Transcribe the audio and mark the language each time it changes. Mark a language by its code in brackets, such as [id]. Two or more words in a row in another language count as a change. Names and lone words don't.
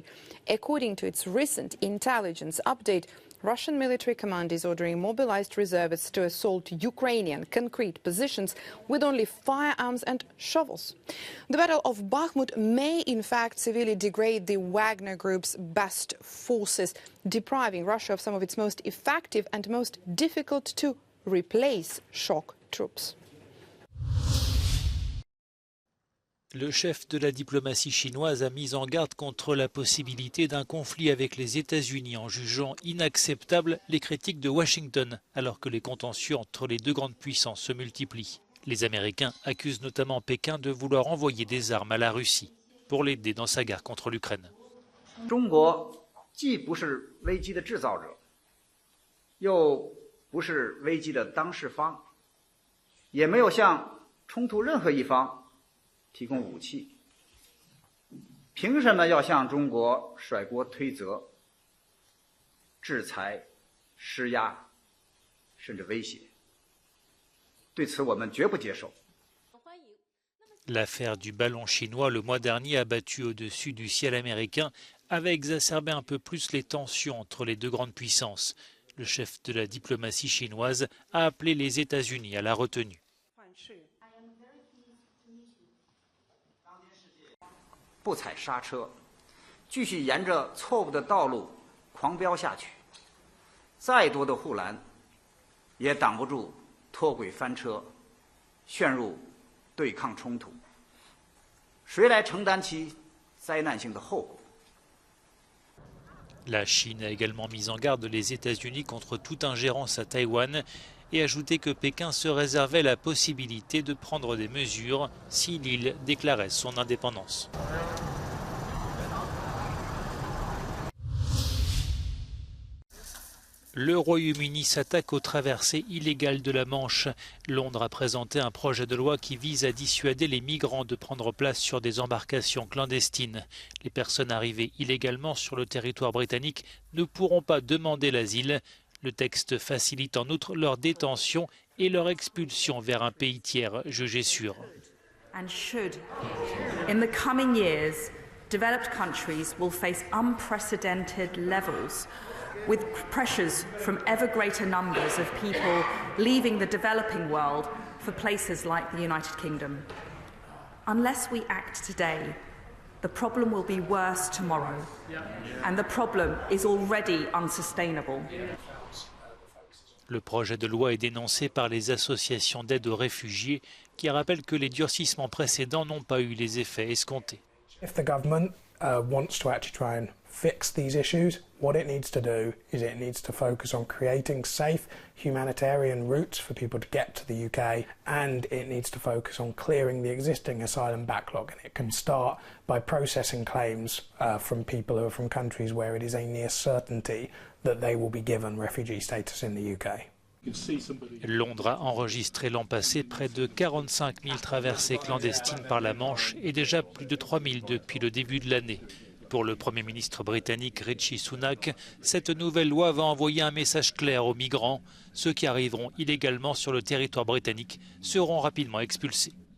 [en] According to its recent intelligence update, Russian military command is ordering mobilized reservists to assault Ukrainian concrete positions with only firearms and shovels. The Battle of Bakhmut may in fact severely degrade the Wagner Group's best forces, depriving Russia of some of its most effective and most difficult to replace shock troops. [fr] Le chef de la diplomatie chinoise a mis en garde contre la possibilité d'un conflit avec les États-Unis en jugeant inacceptables les critiques de Washington alors que les contentieux entre les deux grandes puissances se multiplient. Les Américains accusent notamment Pékin de vouloir envoyer des armes à la Russie pour l'aider dans sa guerre contre l'Ukraine. [zh] 中国既不是危机的制造者，又不是危机的当事方，也没有向冲突任何一方 提供武器，凭什么要向中国甩锅推责？制裁、施压，甚至威胁。对此，我们绝不接受。 [fr] L'affaire du ballon chinois le mois dernier abattu au-dessus du ciel américain avait exacerbé un peu plus les tensions entre les deux grandes puissances. Le chef de la diplomatie chinoise a appelé les États-Unis à la retenue. [zh] 不踩刹车，继续沿着错误的道路狂飙下去，再多的护栏也挡不住脱轨翻车，陷入对抗冲突。谁来承担其灾难性的后果？ [fr] La Chine a également mis en garde les États-Unis contre toute ingérence à Taïwan et ajouté que Pékin se réservait la possibilité de prendre des mesures si l'île déclarait son indépendance. Le Royaume-Uni s'attaque aux traversées illégales de la Manche. Londres a présenté un projet de loi qui vise à dissuader les migrants de prendre place sur des embarcations clandestines. Les personnes arrivées illégalement sur le territoire britannique ne pourront pas demander l'asile. Le texte facilite en outre leur détention et leur expulsion vers un pays tiers jugé sûr. [en] And should, in the coming years, developed countries will face unprecedented levels with pressures from ever greater numbers of people leaving the developing world for places like the United Kingdom. Unless we act today, the problem will be worse tomorrow, and the problem is already unsustainable. [fr] Le projet de loi est dénoncé par les associations d'aide aux réfugiés qui rappellent que les durcissements précédents n'ont pas eu les effets escomptés. [en] If the government wants to actually try and fix these issues, what it needs to do is it needs to focus on creating safe humanitarian routes for people to get to the UK, and it needs to focus on clearing the existing asylum backlog. And it can start by processing claims from people who are from countries where it is a near certainty that they will be given refugee status in the UK. [fr] Londres a enregistré l'an passé près de 45 000 traversées clandestines par la Manche et déjà plus de 3 000 depuis le début de l'année. Pour le Premier ministre britannique Rishi Sunak, cette nouvelle loi va envoyer un message clair aux migrants. Ceux qui arriveront illégalement sur le territoire britannique seront rapidement expulsés.